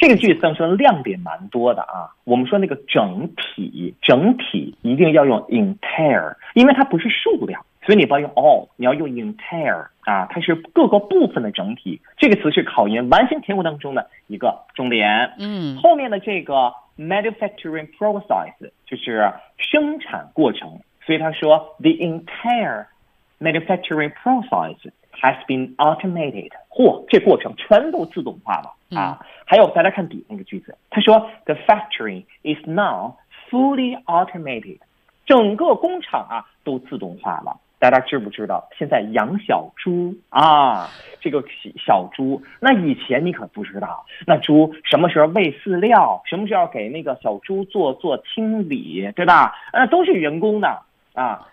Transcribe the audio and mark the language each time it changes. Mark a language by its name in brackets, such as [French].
[Chinese] 这个句子当中亮点蛮多的啊。我们说那个整体一定要用 entire， 因为它不是数量，所以你不要用 all， 你要用 entire 啊，它是各个部分的整体。这个词是考研完形填空当中的一个重点。嗯，后面的这个 manufacturing process 就是生产过程，所以他说 [English] the entire manufacturing process has been automated。 [Chinese] 嚯，这过程全都自动化了啊！还有大家看底那个句子，他说 [English] the factory is now fully automated， [Chinese] 整个工厂啊都自动化了。大家知不知道现在养小猪啊，这个小猪，那以前你可不知道，那猪什么时候喂饲料，什么时候给那个小猪做清理，对吧，都是人工的啊。